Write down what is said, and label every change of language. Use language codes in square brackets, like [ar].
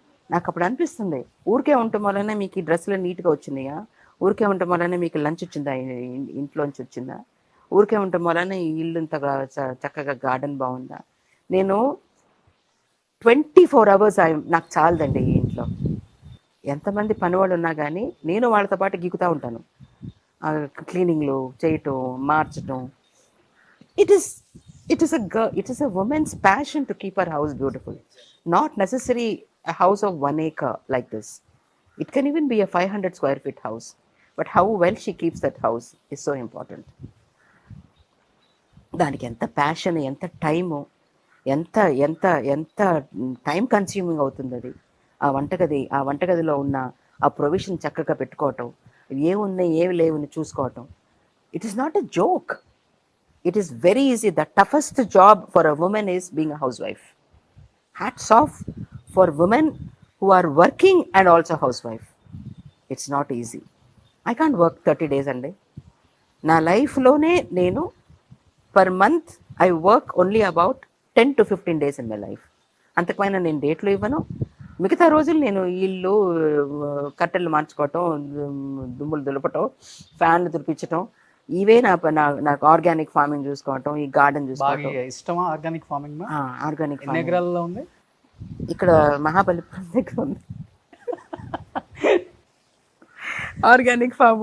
[te] నాకు అప్పుడు అనిపిస్తుంది, ఊరికే ఉండటం వల్లనే మీకు ఈ డ్రెస్సులు నీట్గా వచ్చినాయా, ఊరికే ఉండటం వల్లనే మీకు లంచ్ వచ్చిందా, ఇంట్లోంచి వచ్చిందా, ఊరికే ఉండటం వల్లనే ఈ ఇల్లు ఇంతగా చక్కగా గార్డెన్ బాగుందా. నేను [en] 24 hours [te] నాకు చాలదండి ఈ ఇంట్లో. ఎంతమంది పనివాళ్ళు ఉన్నా కానీ నేను వాళ్ళతో పాటు గీకుతూ ఉంటాను. క్లీనింగ్లు చేయటం, మార్చటం. [en] It is a woman's passion to keep her house beautiful. Not necessarily a house of 1 acre like this. It can even be a 500 square feet house. But how well she keeps that house is so important. [te] దానికి ఎంత passion, ఎంత time, ఎంత ఎంత ఎంత time consuming అవుతుంది అది. ఆ వంటగదిలో ఉన్న ఆ ప్రొవిజన్ చక్కగా పెట్టుకోవటం, ఏమున్నాయి ఏమి లేవని చూసుకోవటం. [en] It is not a joke. It is very easy. The toughest job for a woman is being a housewife. Hats off for women who are working and also housewife. It's not easy. I can't work 30 days a day. [te] Na life lone nenu [en] per month I work only about 10 to 15 days in my life. [te] అంతకుపైన నేను డేట్లు ఇవ్వను. మిగతా రోజులు నేను ఇల్లు కట్టెలు మార్చుకోవటం, దుమ్ములు దులపటం, ఫ్యాన్లు తుడిపించటం, ఇవే నాకు ఆర్గానిక్ ఫార్మింగ్ చూసుకోవటం, ఈ గార్డెన్ చూసుకోవటం. ఇష్టమా ఆర్గానిక్ ఫార్మింగ్? ఆర్గానిక్ ఎన్ని ఉంది? ఇక్కడ మహాబలిపురం దగ్గర ఉంది ఆర్గానిక్ ఫార్మ్.